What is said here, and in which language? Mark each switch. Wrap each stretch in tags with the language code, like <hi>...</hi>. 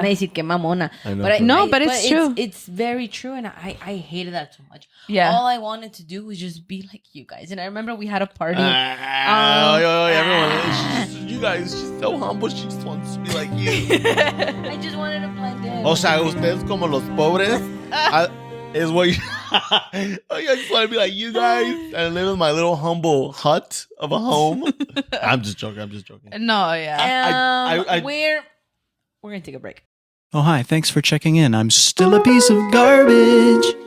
<es>Van a decir que mamona.</es> <en>I know. No, but it's true. It's very true, and I hated that so much. Yeah. All I wanted to do was just be like you guys. And I remember we had a party. Everyone. You guys, she's so humble. She just wants to be like you. I just wanted to blend in.</en> <es>O sea, ustedes como los pobres.</es> <en>Is what you. I just want to be like you guys and live in my little humble hut of a home. I'm just joking. No, yeah. We're gonna take a break. Oh, hi. Thanks for checking in. I'm still a piece of garbage.</en>